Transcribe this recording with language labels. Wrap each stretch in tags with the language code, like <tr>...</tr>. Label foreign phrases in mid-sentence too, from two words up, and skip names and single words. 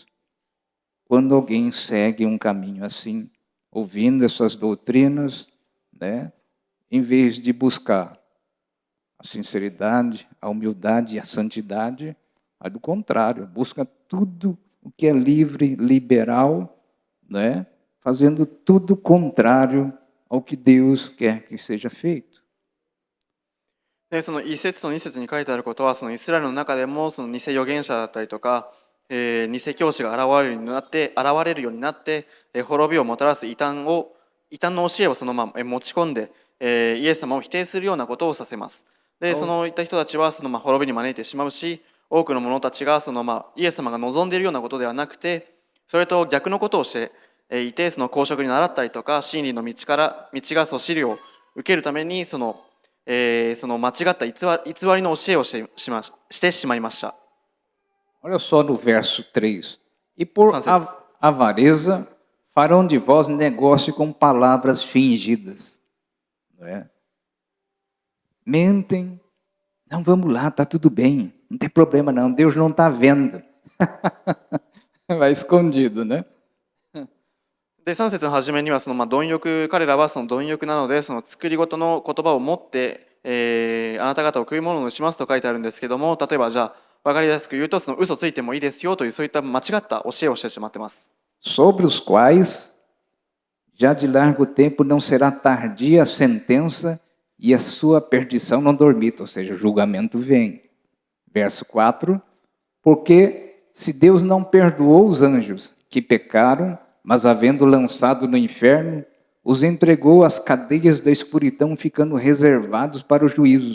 <pt>Quando alguém segue um caminho assim, ouvindo essas doutrinas, em vez de buscar a sinceridade, a humildade e a santidade, mas do contrário, busca tudo o que é livre, liberal, fazendo tudo contrário ao que Deus quer que seja feito.</pt> <ja>でその1節と2節に書いてあることはそのイスラエルの中でもその偽預言者だったりとか、偽教師が現れるようになって、滅びをもたらす異端の教えをその持ち込んで、イエス様を否定するようなことをさせます。でそういった人たちはその滅びに招いてしまうし、多くの者たちがそのイエス様が望んでいるようなことではなくて、それと逆のことをしていて、その公職に習ったりとか真理の道がそしりを受けるためにその間違った偽りの教えをしてしまいました。</ja> <pt>Olha só no verso 3. E por avareza farão de vós negócio com palavras fingidas. Mentem. Não, vamos lá, está tudo bem. Não tem problema não, Deus não está vendo. Vai escondido, né?</pt> <ja>で3節の初めには彼らはその貪欲なのでその作り事の言葉を持って、あなた方を食い物にしますと書いてあるんですけども、例えばじゃあ分かりやすく言うとその嘘ついてもいいですよというそういった間違った教えをしてしまってます。</ja> <pt>Sobre os quais já de largo tempo não será tardia a sentença e a sua perdição não dormita, ou seja, o julgamento vem. Verso 4, porque Se Deus não perdoou os anjos que pecaram, mas havendo lançado no inferno, os entregou às cadeias da escuridão, ficando reservados para o juízo.</pt>